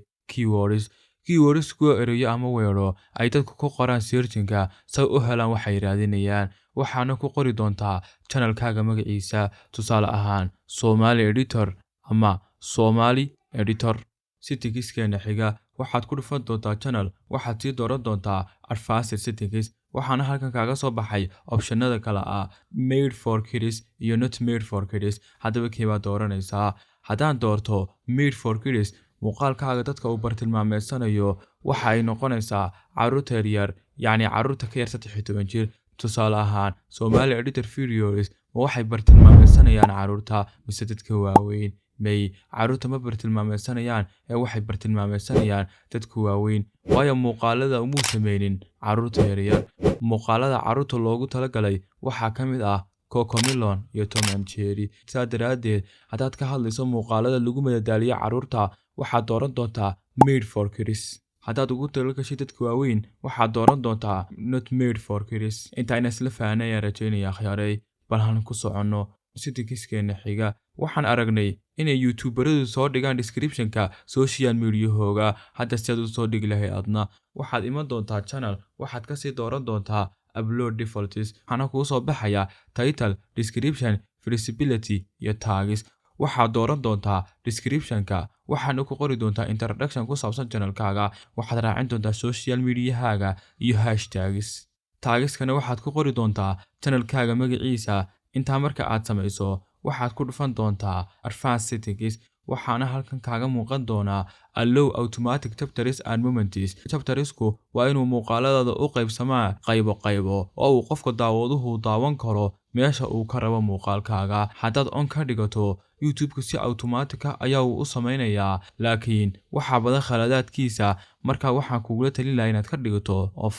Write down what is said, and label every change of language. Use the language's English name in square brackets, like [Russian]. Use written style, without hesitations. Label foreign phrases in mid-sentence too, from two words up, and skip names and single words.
[Somali] keywords kuwa erayo ama weero ay dadku ku qoraan search-ka si u helaan waxay raadinayaan waxaana ku qori doontaa channel-kaaga magaciisa tusaale ahaan Somali editor ama Somali editor settingskeena xiga waxaad ku dhufan doontaa channel waxaad sii dooran doontaa advanced settings waxaana halkan kaaga soo baxay optionada kala ah [English] made for kids [Somali] iyo [English] not made for kids [Somali] haddaba keebaa dooranaysaa haddaan doorto made for kids muuqaalkaaga dadka uu bartilmaameedsanayo waxa ay noqonaysaa carruurta yaryar yacni carruurta ka yar 13 jir tusaale ahaan Somali editor videos ma waxay bartilmaameedsanayaan carruurta mise dadka waaweyn may carruurta ma bartilmaameedsanayaan ee waxay bartilmaameedsanayaan dadka waaweyn waayo muuqaalada uma sameeynin carruurta yaryar muuqaalada carruurta loogu talagalay waxaa ka mid ah Cocomelon iyo Tom and Jerry saadaradeed haddaad ka hadlayso muuqaalada lagu madadaaliyo carruurta waxaad dooran doontaa [English] made for kids [Somali] haddaad ugu talagashay dadka waaweyn waxaad dooran doontaa [English] not made for kids [Somali] intaayna isla fahanaya rajaynaya akhyaaray balhan ku soconno settingskeena xiga waxaan aragnay inay youtuberadu soo dhigaan description-ka [English] social media- [Somali] hooga hadda si aad u soo dhigi lahayd adna waxaad iman doontaa channel waxaad ka sii dooran doontaa [English] upload defaults [Somali] waxaana kuu soo baxaya [English] title description visibility [Somali] iyo tags waxaad dooran doontaa description-ka waxaana ku qori doontaa introduction ku saabsan channel-kaaga waxaad raacin doontaa [English] social media- [Somali] haaga iyo hashtags tagskana waxaad ku qori doontaa channel-kaaga magaciisa intaa marka aad samayso waxaad ku dhufan doontaa [English] advanced settings [Somali] waxaana halkan kaaga muuqan doonaa [English] allow automatic chapters and moments [Somali] chaptersku waa inuu muuqaalada u qaybsamaa qaybo oo uu qofka daawaduhu daawan karo meesha uu ka rabo muuqaalkaaga haddaad on ka dhigato YouTube-ka si automatic ayaa uu u sameynayaa laakiin waxa badan khaladaadkiisa marka waxaan kugu talin lahaa inaad ka dhigato off